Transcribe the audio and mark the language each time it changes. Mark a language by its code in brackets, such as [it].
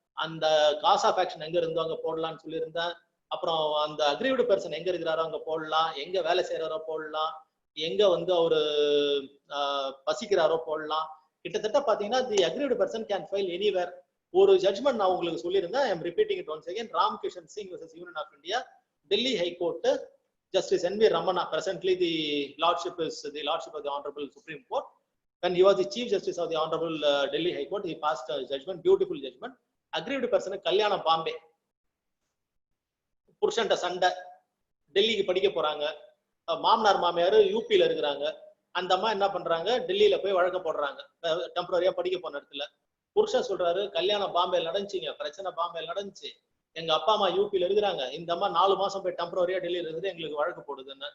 [ta] அந்த cos of action எங்க இருந்தோ அங்க போடலாம்னு சொல்லியிருந்தேன். அப்புறம் அந்த அக்ரீவ்டு பெர்சன் எங்க இருக்கிறாரோ அங்க போடலாம், எங்க வேலை செய்யறாரோ போடலாம், எங்க வந்து அவரு பசிக்கிறாரோ போடலாம். கிட்டத்தட்ட பாத்தீங்கன்னா [en] The aggrieved person can file anywhere. [ta] ஒரு ஜட்ஜ்மெண்ட் நான் உங்களுக்கு சொல்லியிருந்தேன், [en] I am repeating it once again. Ram Kishan Singh versus Union of India, Delhi high court, Justice N.V. Ramana. Presently, the lordship is the lordship of the Honorable Supreme Court. When he was the Chief Justice of the Honorable Delhi High Court, he passed a judgment, beautiful judgment. Aggrieved person Kalyana Bombay. [ta] புருஷன்ட்ட சண்டை, டெல்லிக்கு படிக்க போறாங்க, மாமனார் மாமியார் யூபியில இருக்கிறாங்க. அந்த அம்மா என்ன பண்றாங்க, டெல்லியில போய் வழக்க போடுறாங்க, டெம்பரரியா படிக்க போன இடத்துல. புருஷன் சொல்றாரு, கல்யாணம் பாம்பேல நடந்துச்சுங்க, பிரச்சனை பாம்பேல நடந்துச்சு, எங்க அப்பா அம்மா யூபியில இருக்கிறாங்க, இந்த அம்மா 4 மாசம் போய் டெம்பரரியா டெல்லியில இருக்குது, எங்களுக்கு வழக்கு போடுதுன்னு.